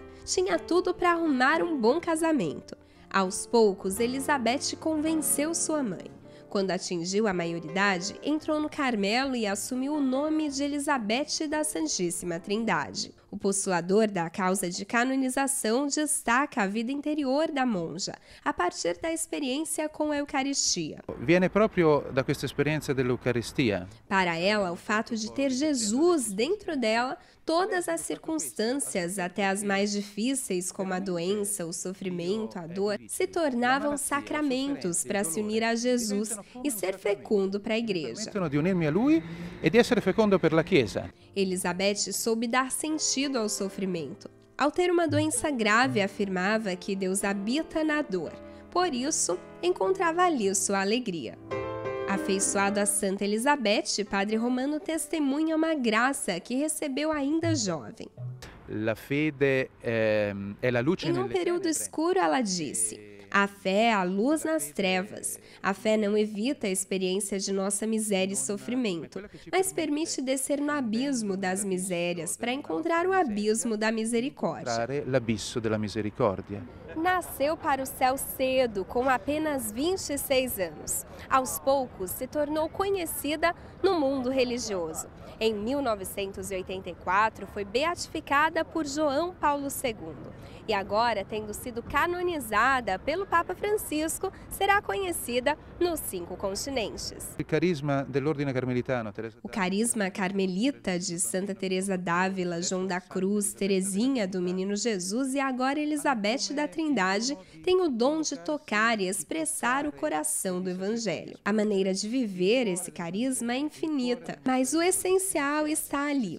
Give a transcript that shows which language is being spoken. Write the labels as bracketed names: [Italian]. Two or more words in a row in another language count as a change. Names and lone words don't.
[Portuguese] Tinha tudo para arrumar um bom casamento. Aos poucos, Elizabeth convenceu sua mãe. Quando atingiu a maioridade, entrou no Carmelo e assumiu o nome de Elizabeth da Santíssima Trindade. O postulador da causa de canonização destaca a vida interior da monja, a partir da experiência com a Eucaristia. [Italian] Viene proprio da questa esperienza dell'Eucaristia. [Portuguese] Para ela, o fato de ter Jesus dentro dela, todas as circunstâncias, até as mais difíceis, como a doença, o sofrimento, a dor, se tornavam sacramentos para se unir a Jesus e ser fecundo para a igreja. [Italian] De unirmi a lui e di essere fecondo per la Chiesa. [Portuguese] Elizabeth soube dar sentido ao sofrimento. Ao ter uma doença grave, afirmava que Deus habita na dor. Por isso, encontrava ali sua alegria. Afeiçoado a Santa Elizabeth, Padre Romano testemunha uma graça que recebeu ainda jovem. [Italian] La fede è la luce [Portuguese] Em um período escuro, ela disse: "A fé é a luz nas trevas. A fé não evita a experiência de nossa miséria e sofrimento, mas permite descer no abismo das misérias para encontrar o abismo da misericórdia." [Italian] L'abisso della misericordia. [Portuguese] Nasceu para o céu cedo, com apenas 26 anos. Aos poucos, se tornou conhecida no mundo religioso. Em 1984, foi beatificada por João Paulo II. E agora, tendo sido canonizada pelo Papa Francisco, será conhecida nos 5 continentes. O carisma [Italian] dell'ordine carmelitano. [Portuguese] O carisma carmelita de Santa Teresa d'Ávila, João da Cruz, Teresinha do Menino Jesus e agora Elizabeth da Trindade tem o dom de tocar e expressar o coração do Evangelho. A maneira de viver esse carisma é infinita, mas o essencial está ali.